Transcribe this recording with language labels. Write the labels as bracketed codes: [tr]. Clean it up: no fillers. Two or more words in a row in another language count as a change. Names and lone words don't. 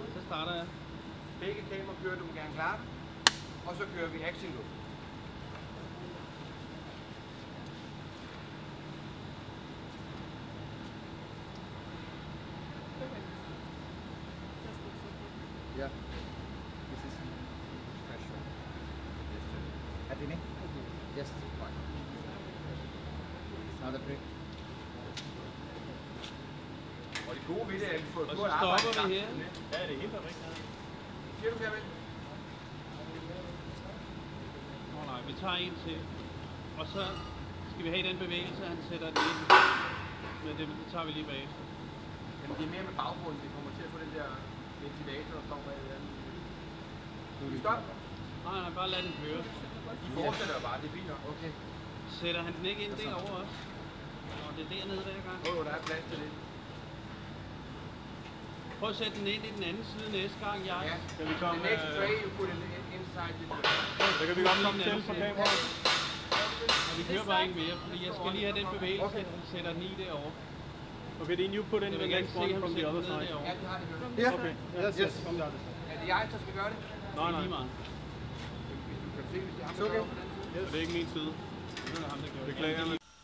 [da] starter jeg. Begge kameraer kører, du må gerne klare det. Og så kører vi [en] action loop. Yeah. This is fresh one. Yesterday. Yes, fine. Another break. [da] Og det gode ved det er, at vi får Og et så godt arbejde. stopper vi her. Ja, det er helt perfekt. Siger du, Kjærvind? Nej, vi tager en til. Og så skal vi have den bevægelse, han sætter den ind. Men det tager vi lige bagefter. Jamen det er mere med baggrunden, vi kommer til at få den der ventilator, der står bag det andet. Stop! Nej, bare lad den køre. I fortsætter jo bare, det er fint nok. Okay. Sætter han den ikke ind derovre også? Nå, det er dernede hver gang. Der er plads til det. Prøv at sætte den ind i den anden side næste gang, Jack. Ja. Kan vi komme, [en] The next tray, you put it inside the tray. [da] så kan vi godt komme til på kameraet. Og vi kører bare ikke mere, fordi jeg skal lige have den bevægelse, han sætter den i derovre. [en] Okay, then you put in [da] Jeg [en] the [da] vil gerne [en] next [da] se [en] one [da] ham [en] from the [da] sætte [en] other [da] den ned [en] side. [da] derovre. Ja, det har de hørt. [en] Yeah. Okay. Yes. From the other side. [da] Er det jeg, der skal gøre det? Nej, Det er nej. lige meget. Hvis du kan se, hvis det er ham, [en] It's okay. [da] der gør det på den side. Det er ikke min side. Det er ham, der gjorde det. Beklager.